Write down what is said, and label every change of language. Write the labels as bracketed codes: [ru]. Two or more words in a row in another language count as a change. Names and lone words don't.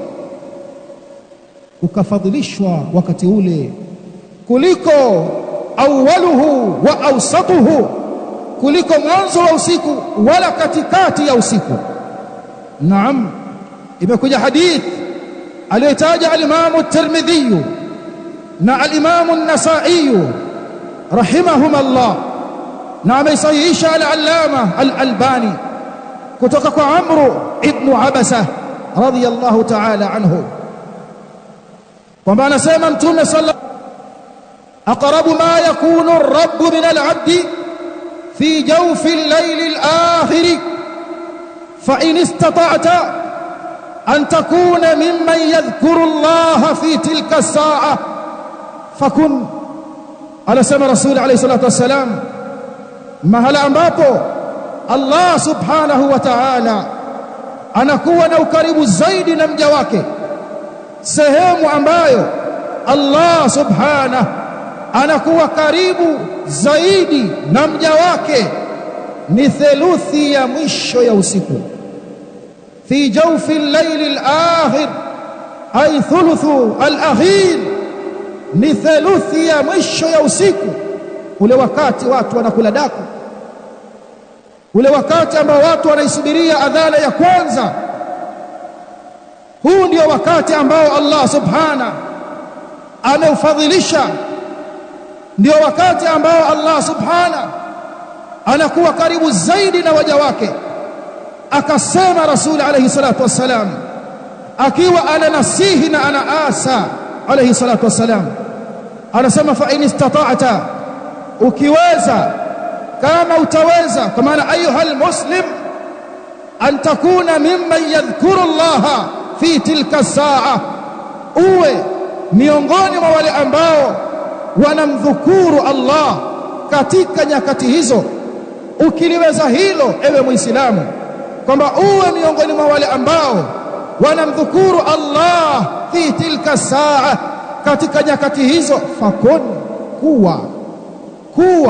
[sw] Ukafadhilishwa wakati ule kuliko [ar] أوله وأوسطه, [sw] kuliko mwanzo wa usiku wala katikati ya usiku. Naam, imekuja hadith aliyotaja al-Imam at-Tirmidhi na al-Imam an-Nasa'i [ar] رحمهم الله, [sw] na ameisahihisha al-Allama al-Albani kutoka kwa Amr ibn Abasa [ar] رضي الله تعالى عنه [sw] kwamba anasema Mtume [ar] صلى الله أقرب ما يكون الرب من العبد في جوف الليل الآخر فإن استطعت أن تكون ممن يذكر الله في تلك الساعة فكن. [sw] Anasema Rasul [ar] عليه الصلاة والسلام, [sw] mahala ambapo Allah [ar] سبحانه وتعالى [sw] anakuwa na ukaribu zaidi na mja wake, sehemu ambayo Allah subhanahu anakuwa karibu zaidi na mja wake ni theluthi ya mwisho ya usiku. [ar] في جوف الليل الآخر أي ثلثه الآخر, [sw] ni theluthi ya mwisho ya usiku, ule wakati watu wanakula daku, ule wakati ambao watu wanaisubiria adhana ya kwanza. Huu ndio wakati ambao Allah subhana ameufadhilisha, ndio wakati ambao Allah subhana anakuwa karibu zaidi na waja wake. Akasema Rasul [ar] عليه الصلاة والسلام, [sw] akiwa ananasihi na anaasa [ar] عليه الصلاة والسلام, [sw] anasema [ar] فإن استطعت, [sw] ukiweza, kama utaweza, kwa maana [ar] أيها المسلم أن تكون ممن يذكر الله في تلك الساعة, [sw] uwe miongoni mwa wale ambao wanamdhukuru Allah katika nyakati hizo. Ukiliweza hilo, ewe Muislamu, kwamba uwe miongoni mwa wale ambao wanamdhukuru Allah [ar] في تلك الساعة, [sw] katika nyakati hizo, fakun, kuwa.